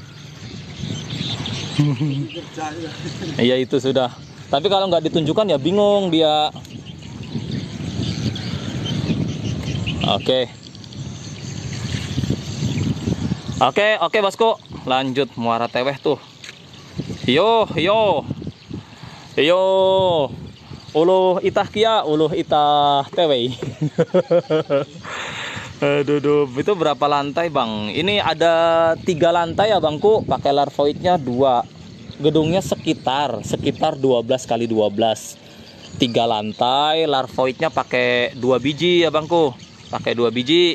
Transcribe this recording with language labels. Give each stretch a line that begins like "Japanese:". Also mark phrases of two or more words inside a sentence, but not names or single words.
Indonesian: Iya itu sudah. Tapi kalau nggak ditunjukkan ya bingung dia. Oke bosku, lanjut Muara Teweh tuh.
Bakumpai: Yo, uluh itah kia, uluh itah Teweh.
Indonesian: Aduh, itu berapa lantai bang? Ini ada 3 lantai ya bangku, pakai larvoidnya 2. Gedungnya sekitar 12 kali 12. 3 lantai, larvoidnya pakai 2 biji ya bangku, pakai 2 biji.